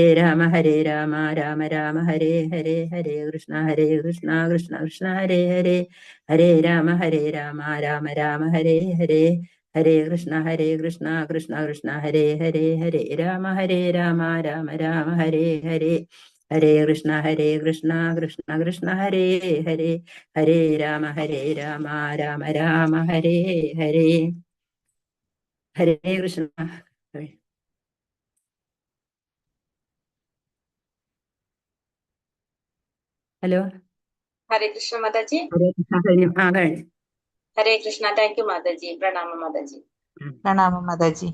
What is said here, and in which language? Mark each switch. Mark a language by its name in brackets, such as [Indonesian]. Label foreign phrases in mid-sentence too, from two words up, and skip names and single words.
[Sanskrit] രാമ രാമ ഹരേ ഹരേ, ഹരേ കൃഷ്ണ കൃഷ്ണ ഹരേ ഹരേ, ഹരേ രാമ രാമ ഹരേ ഹരേ, ഹരേ കൃഷ്ണ കൃഷ്ണ ഹരേ ഹരേ, ഹരേ രാമ രാമ ഹരേ ഹരേ, ഹരേ കൃഷ്ണ കൃഷ്ണ ഹരേ ഹരേ, ഹരേ രാമ രാമ ഹരേ ഹരേ, ഹരേ കൃഷ്ണ. [Malayalam] ഹലോ, ഹരേ കൃഷ്ണ മാതാജി. ഹരേ കൃഷ്ണ. [English] thank you [Malayalam] മാതാജി. പ്രണാമം മാതാജി. പ്രണാമം മാതാജി.